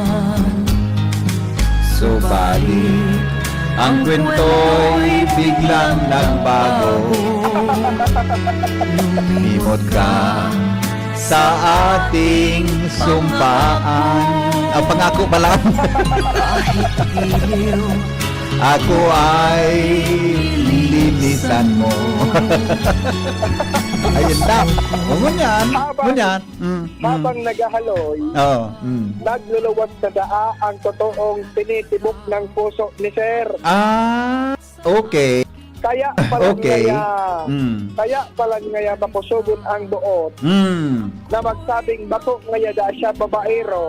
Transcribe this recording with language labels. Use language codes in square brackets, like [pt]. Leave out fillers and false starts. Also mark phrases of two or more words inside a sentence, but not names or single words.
[tl] Subalit ang kwento'y biglang nagbago. Limot ka sa ating sumpaan. Ang pangako pa lang. kahit iliw Ako ay lilinisan mo. [bik] Ayun lang. Ngunyan. Ngunyan. [tl] Habang naghahaloy, nagluluwas sa daa ang totoong tinitibok ng puso ni Sir. [bik] Okay. Kaya palang ngaya mapusugon ang buot na magsabing bato ngaya da siya babaero.